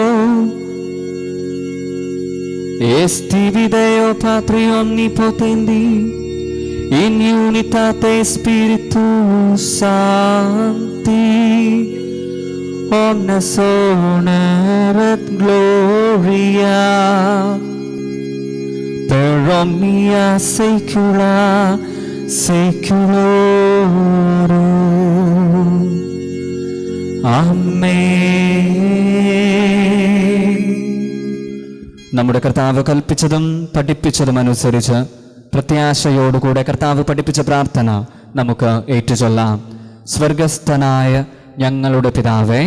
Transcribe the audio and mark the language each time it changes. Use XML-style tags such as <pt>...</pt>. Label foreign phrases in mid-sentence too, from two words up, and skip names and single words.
<la>Esti Deo Patri omnipotendi in unitate Spiritus Sancti omnes honor et gloria per omnia saecula saeculorum.</la> <ml>നമ്മുടെ കർത്താവ് കൽപ്പിച്ചതും പഠിപ്പിച്ചതും അനുസരിച്ച് പ്രത്യാശയോടുകൂടെ കർത്താവ് പഠിപ്പിച്ച പ്രാർത്ഥന നമുക്ക് ഏറ്റുചൊല്ലാം. സ്വർഗസ്ഥനായ ഞങ്ങളുടെ പിതാവേ,</ml>